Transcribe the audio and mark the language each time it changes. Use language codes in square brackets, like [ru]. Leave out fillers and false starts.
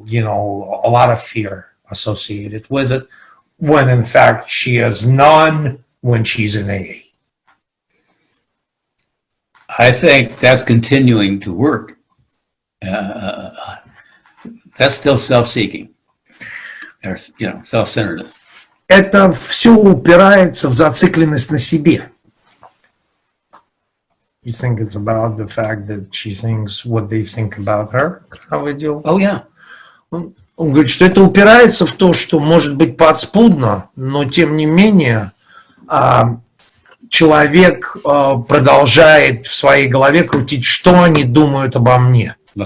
[en] You know, a lot of fear associated with it, when in fact she has none when she's in AA. I think that's continuing to work. That's still self-seeking. There's, self-centeredness. [ru] Это все упирается в зацикленность на себе. [en] You think it's about the fact that she thinks what they think about her? How we deal? Oh, yeah. [ru] Он говорит, что это упирается в то, что может быть подспудно, но тем не менее человек продолжает в своей голове крутить, что они думают обо мне.